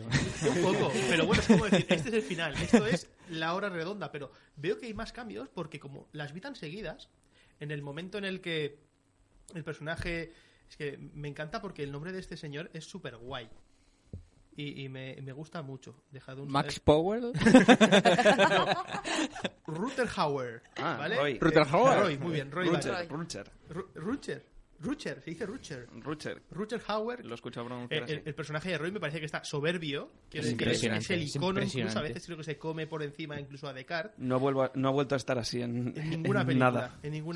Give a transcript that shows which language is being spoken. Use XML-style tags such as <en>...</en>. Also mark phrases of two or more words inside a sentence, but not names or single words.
<es>Un poco, pero bueno, es como decir, este es el final, esto es la hora redonda, pero veo que hay más cambios porque como las vi tan seguidas, en el momento en el que el personaje... Es que me encanta porque el nombre de este señor es súper guay. Y me gusta mucho. Max Powell. No. Rutger Hauer. Ah, ¿vale? Roy. Rutger Hauer. Roy, muy bien. Roy Rutger, Rutger. Rutger, se dice Rutger. Rutger. Rutger Hauer. Lo he escuchado pronunciar así. El personaje de Roy me parece que está soberbio. Quiero Es decir, impresionante, es el es icono, impresionante. incluso a veces creo que se come por encima incluso a Descartes. No ha vuelto a estar así en Ninguna película. nada. En ninguna</es>